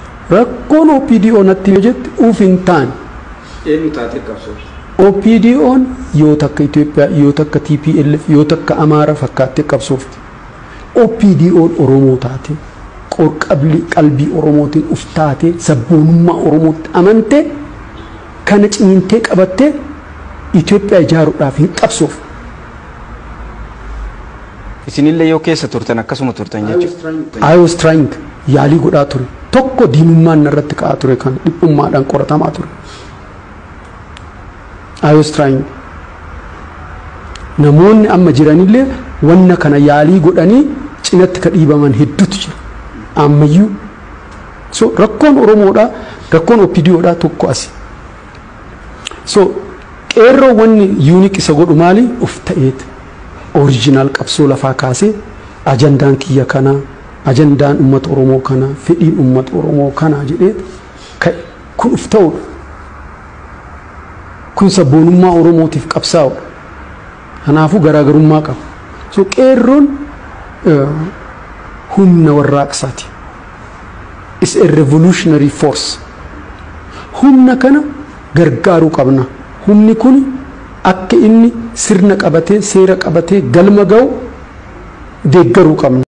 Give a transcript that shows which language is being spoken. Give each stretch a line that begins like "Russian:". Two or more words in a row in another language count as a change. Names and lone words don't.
Oromo: rakkoon OPDO natti jetti ufintaan OPDO'n yoo takka Itoophiyaa yoo takka TPLF yoo takka Amaara fakkaattee qabsoofti OPDO'n Oromoo taate qalbii Oromootiin uftaate sabboonummaa Oromootti amante kana cimintee qabattee Itoophiyaa ijaaruudhaaf hin qabsoof. Isinillee yoo keessa turtan akkasuma turtan jechuudha.
English: I was trying
Oromo: yaalii godhaa ture. Tokko diinummaan irratti ka'aa ture kan dhiphummaadhaan qoratamaa ture.
English: I was trying.
Oromo: Namoonni amma jiranillee wanna kana yaalii godhanii cinatti ka dhiibaman hedduutu jira. Ammayyuu. So rakkoon Oromoodhaa rakkoon OPDOodhaa tokko asi. So qeerroo wanni unique isa godhu maali uf ta'eeti. Original qabsoo lafaa kaasee ajandaan kiyya kana ajandaan ummata Oromoo kana fedhiin ummata Oromoo kana jedhee kun uf ta'udha. Kun sabboonummaa Oromootiif qabsaa'udha. Kanaafuu garaagarummaa qaba. So qeerroon humna warraaqsaati.
English: Is a revolutionary force.
Oromo: Humna kana gargaaruu qabna. Humni kun akka inni sirna qabatee seera qabatee galma ga'u deeggaruu qabna.